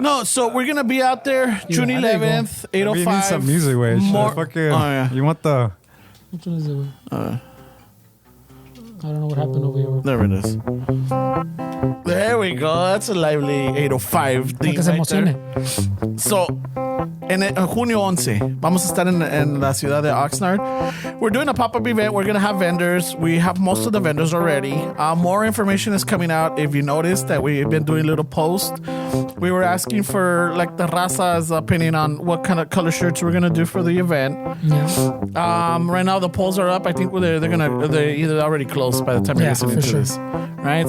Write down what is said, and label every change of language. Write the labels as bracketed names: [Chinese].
[English] No, so we're gonna be out there June 11th, 805. You need some music, way. You want the? Which one is it? Güey? I don't know what happened over here. There it is. There we go. That's a lively 805 thing right there. [Spanish] So, en junio 11, vamos a estar en la ciudad de Oxnard. [English] We're doing a pop-up event. We're going to have vendors. We have most of the vendors already. More information is coming out. If you noticed that we've been doing little posts, we were asking for like the raza's opinion on what kind of color shirts we're going to do for the event. Yeah. Right now the polls are up. I think they're either already closed by the time you're listening to this. Right?